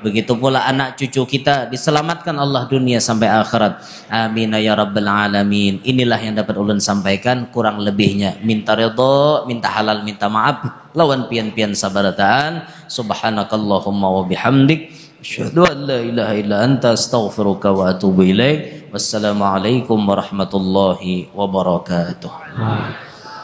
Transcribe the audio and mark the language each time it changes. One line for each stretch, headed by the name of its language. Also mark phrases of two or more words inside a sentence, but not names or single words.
Indonesian: Begitu pula anak cucu kita diselamatkan Allah dunia sampai akhirat.
Arabic: آمين يا رب العالمين.
Banjar: Inilah yang dapat ulun sampaikan, kurang lebihnya minta ridha, minta halal, minta maaf lawan pian-pian sabarataan.
Arabic: سبحانك اللهم وبحمدك أشهد أن لا إله إلا أنت أستغفرك وأتوب إليك. والسلام عليكم ورحمة الله وبركاته.